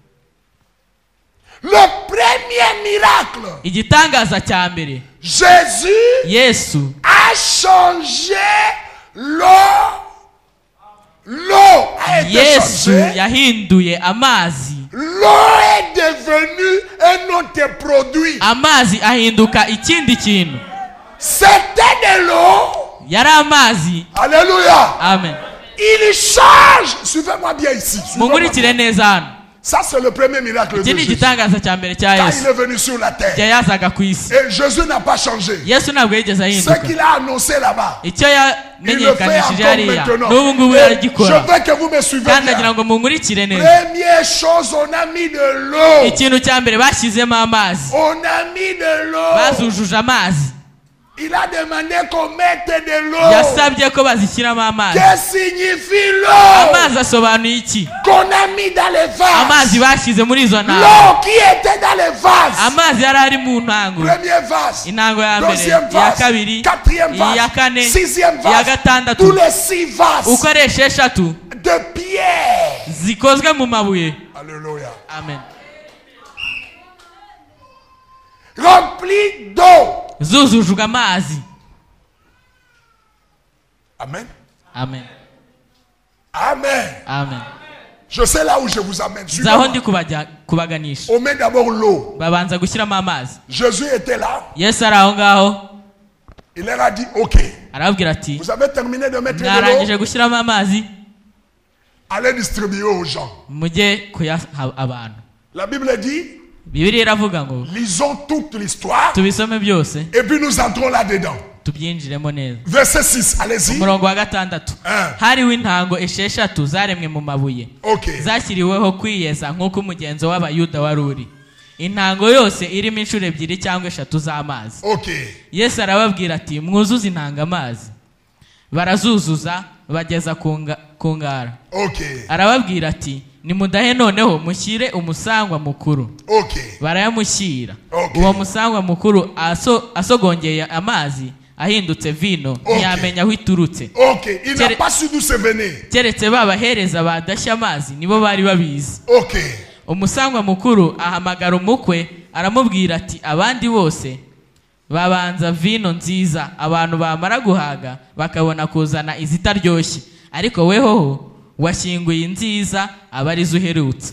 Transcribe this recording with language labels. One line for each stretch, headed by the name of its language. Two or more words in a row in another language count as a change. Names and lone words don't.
French: Le premier miracle,
Kinyarwanda: Igitangaza cya mbere,
French: Jésus
Kinyarwanda: Yesu
French: a changé l'eau. L'eau a été
Kinyarwanda: Yesu
French: changée.
Kinyarwanda: yahinduye amazi.
French: L'eau est devenue un autre produit.
Kinyarwanda: Amazi ahinduka ikindi kintu.
French: C'était de l'eau.
Kinyarwanda: Yari amazi. Alléluia. Amen.
French: Il change. Suivez-moi bien ici. Suivez-moi
Kinyarwanda: Mungurikire
French: bien.
Kinyarwanda: neza hano.
French: Ça, c'est le premier miracle de
Kinyarwanda: Iki ni
French: Jésus.
Kinyarwanda: igitangaza cya mbere cya
French: Quand il
Kinyarwanda: Yesu.
French: est venu sur la terre.
Kinyarwanda: Igihe yazaga ku isi,
French: Et Jésus n'a pas changé.
Kinyarwanda: Yesu ntabwo yigeze
French: Ce
Kinyarwanda: ahinduka.
French: qu'il a annoncé là-bas,
Kinyarwanda: Icyo
French: il le fait
Kinyarwanda: yamenyekanishije
French: encore
Kinyarwanda: hariya
French: maintenant.
Kinyarwanda: n'ubu ngubu
French: Et je
Kinyarwanda: aragikora.
French: veux que vous me suivez
Kinyarwanda: Kandi agira
French: bien.
Kinyarwanda: ngo munkurikire neza.
French: Première chose, on a mis de l'eau.
Kinyarwanda: Ikintu cya mbere bashyizemo amazi.
French: On a mis de l'eau.
Kinyarwanda: Bazujuje amazi.
French: Il a demandé qu'on mette de l'eau.
Kinyarwanda: Yasabye ko bazishyiramo amazi.
French: Que signifie l'eau?
Kinyarwanda: Amazi asobanuye iki?
French: Qu'on a mis dans les vases.
Kinyarwanda: Amazi bashyize muri izo ntango.
French: L'eau qui était dans les vases.
Kinyarwanda: Amazi yari ari mu ntango.
French: Premier vase.
Kinyarwanda: Intango ya mbere,
French: Deuxième
Kinyarwanda: iya
French: vase.
Kinyarwanda: kabiri,
French: Quatrième
Kinyarwanda: iya
French: vase.
Kinyarwanda: kane,
French: Sixième
Kinyarwanda: iya
French: vase.
Kinyarwanda: gatandatu.
French: Tous les 6 vases
Kinyarwanda: Uko ari esheshatu
French: de pierre.
Kinyarwanda: zikozwe mu mabuye. Alléluia. Amen.
French: Remplis d'eau.
Kinyarwanda: Zuzujwe amazi. Amen. Amen. Amen. Amen.
French: Je sais là où je vous amène.
Kinyarwanda: Nzi aho ndi
French: Suivez-moi.
Kinyarwanda: kubaganisha.
French: On met d'abord l'eau.
Kinyarwanda: Babanza gushyiramo amazi.
French: Jésus était là.
Kinyarwanda: Yesu ari aho ngaho
French: Il leur a dit, ok,
Kinyarwanda: arababwira ati
French: vous avez terminé de mettre de
Kinyarwanda: mwarangije
French: l'eau.
Kinyarwanda: gushyiramo amazi,
French: Allez distribuer aux gens.
Kinyarwanda: mujye kuyaha abantu.
French: La Bible dit,
Kinyarwanda: Bibiliya iravuga ngo
French: lisons toute l'histoire
Kinyarwanda: tubisome byose
French: et puis nous entrons là-dedans.
Kinyarwanda: tubyinjiremo neza.
French: Verset 6, allez-y.
Kinyarwanda: Umurongo wa gatandatu.
French: Un.
Kinyarwanda: Hariho intango esheshatu zaremwe mu mabuye, Ok. zashyiriweho kwiyeza nk'uko umugenzo w'abayuda wari uri. Intango yose irimo inshuro ebyiri cyangwa eshatu z'amazi. Ok. Yesu arababwira ati mwuzuze intanga amazi. Barazuzuza bageza ku ngara. Ok. Arababwira ati nimudahe noneho mushyire umusangwa mukuru. Ok. Barayamushyira. Okay. Uwo musangwa mukuru asogongeye amazi ahindutse vino, Okay. ntiyamenya aho iturutse.
French: Ok. Il n'a
Kinyarwanda: Tere-
French: pas su d'où c'est venu.
Kinyarwanda: Keretse babahereza badashya amazi nibo bari babizi. Ok. Umusangwa mukuru ahamagara umukwe aramubwira ati abandi bose babanza vino nziza, abantu bamara guhaga bakabona kuzana izitaryoshye, ariko wehoho washyinguye nziza aba arizo uherutse.